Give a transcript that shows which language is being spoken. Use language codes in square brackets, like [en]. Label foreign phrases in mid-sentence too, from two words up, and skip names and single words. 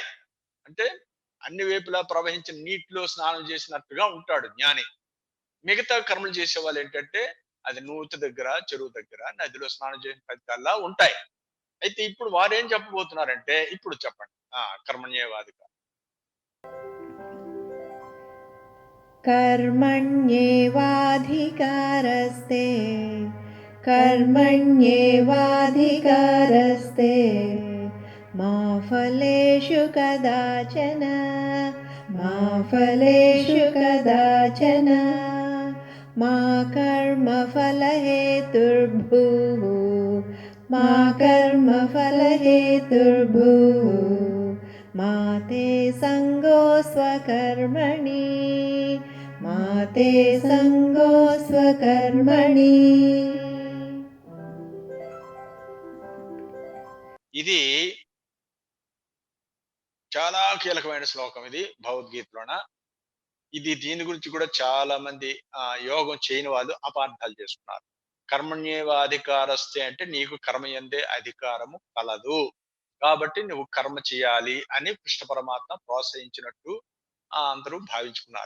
[te] అంటే అన్ని వైపులా ప్రవహించిన నీటిలో స్నానం చేసినట్టుగా ఉంటాడు జ్ఞాని. మిగతా కర్మలు చేసే వాళ్ళు ఏంటంటే అది నూతి దగ్గర, చెరువు దగ్గర, నదిలో స్నానం చేసిన ఫలితాల్లా ఉంటాయి. అయితే ఇప్పుడు వారు ఏం చెప్పబోతున్నారంటే, ఇప్పుడు చెప్పండి. [sa] కర్మణ్యేవాదిక. कर्मण्येवाधिकारस्ते कर्मण्येवाधिकारस्ते मा फलेषु कदाचन मा फलेषु कदाचन मा कर्मफलहेतुर्भूः मा कर्मफलहेतुर्भूः मा ते संगो स्वकर्मणि मा ते संगो स्वकर्मणि. [te] ఇది చాలా కీలకమైన శ్లోకం. ఇది భగవద్గీతలోన. దీని గురించి కూడా చాలా మంది యోగం చేయని వాళ్ళు అపార్థాలు చేసుకున్నారు. కర్మణ్యేవాధికారస్తే అంటే నీకు కర్మ యందే అధికారము కలదు, కాబట్టి నువ్వు కర్మ చేయాలి అని కృష్ణ పరమాత్మ ప్రోత్సహించినట్టు అందరూ భావించుకున్నారు.